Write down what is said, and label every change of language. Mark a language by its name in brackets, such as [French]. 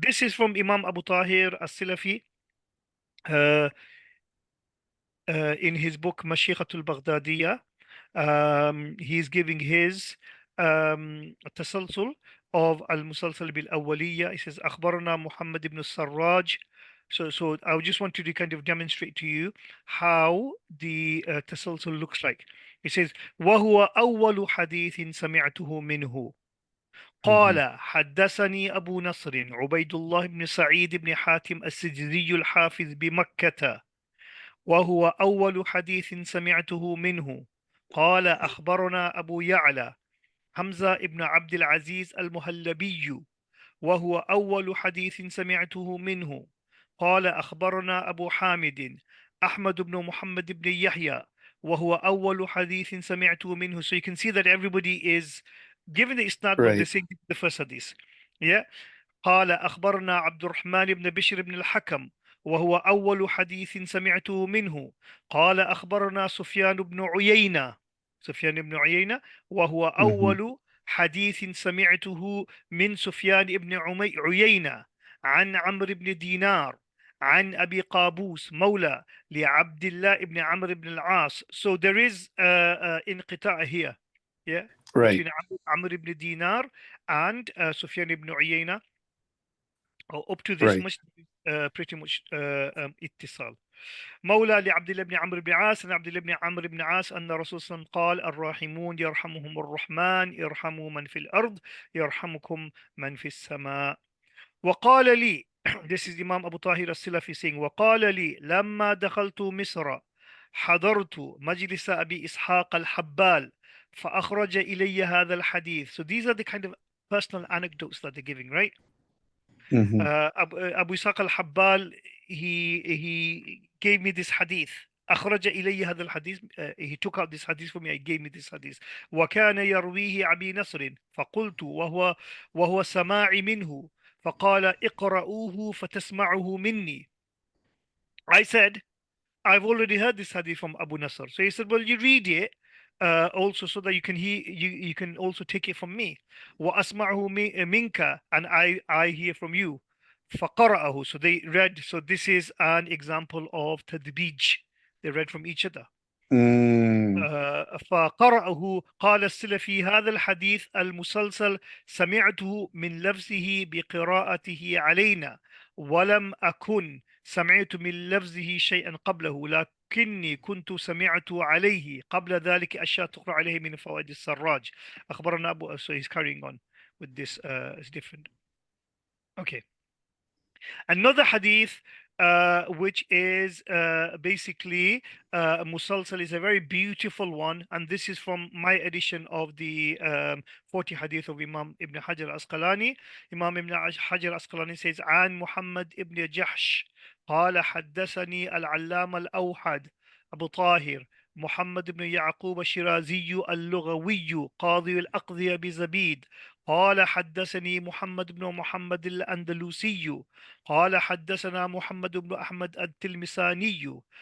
[English] This is from Imam Abu Tahir as-Silafi uh, in his book Mashikhatul Baghdadiyya. He's giving his tasalsul of al-musalsal bil awwaliyya. He says akhbarana Muhammad ibn Sarraj. So I just want to kind of demonstrate to you how the tasalsul looks like. He says [Arabic] وهو أول حديث سمعته منه Hmm. قال حدثني أبو نصر عبيد الله بن سعيد بن حاتم السجزي الحافظ بمكة وهو أول حديث سمعته منه قال أخبرنا أبو يعلى حمزة بن عبد العزيز المهلبي وهو أول حديث سمعته منه قال أخبرنا أبو حامد أحمد بن محمد بن يحيى وهو أول حديث سمعته منه. [English] So you can see that everybody is given the isnad, but they're Right. saying the first hadith. Yeah. [Arabic] قال أخبرنا عبد الرحمن بن بشر بن الحكم وهو أول حديث سمعته منه قال أخبرنا سفيان بن عيينة. سفيان بن عيينة وهو Hmm. أول حديث سمعته من سفيان بن عيينة عن عمرو بن دينار عن أبي قابوس مولى لعبد الله بن عمرو بن العاص. [English] So there is انقطاع here, yeah, Right. between Amr ibn Dinar and Sufyan ibn Uyayna. Up to this Right. much, pretty much اتصال. [Arabic] مولى لعبد الله بن عمرو بن عاص عن عبد الله بن عمرو بن عاص أن الرسول صلى الله عليه وسلم قال الراحمون يرحمهم الرحمن ارحموا من في الأرض يرحمكم من في السماء. وقال لي [English] this is Imam Abu Tahir al-Silafi saying [Arabic] وقال لي لما دخلت مصر حضرت مجلس أبي إسحاق الحبال فأخرج إلي هذا الحديث. [English] So these are the kind of personal anecdotes that they're giving, right? Hmm. Abu Ishaq al-Habbal, he gave me this hadith. [Arabic] أخرج إلي هذا الحديث. [English] He took out this hadith for me. He gave me this hadith. [Arabic] وكان يرويه أبي نصر فقلت وهو سماعي منه فقال اقرؤوه فتسمعه مني. [English] I said, I've already heard this hadith from Abu Nasr. So he said, well, you read it also so that you can hear, you can also take it from me. [Arabic] وأسمعه منك, [English] and I hear from you. [Arabic] فقرأه. [English] So they read. So this is an example of tadbij. They read from each other. Mm. [Arabic] فقرأه قال السلفي هذا الحديث المسلسل سمعته من لفظه بقراءته علينا ولم أكن سمعت من لفظه شيئا قبله لكني كنت سمعت عليه قبل ذلك أشياء تقرأ عليه من فوائد السراج. أخبرنا أبو. [English] So he's carrying on with this. It's different. Okay. Another hadith, which is basically musalsal, is a very beautiful one, and this is from my edition of the 40 hadith of Imam Ibn Hajar al-Asqalani. Imam Ibn Hajar al-Asqalani says, [Arabic] عن محمد ibn جحش قال حدثني العلامة الأوحد أبو طاهر محمد بن يعقوب الشيرازي اللغوي قاضي الأقضية بزبيد قال حدثني محمد بن محمد الأندلسي قال حدثنا محمد بن أحمد التلمساني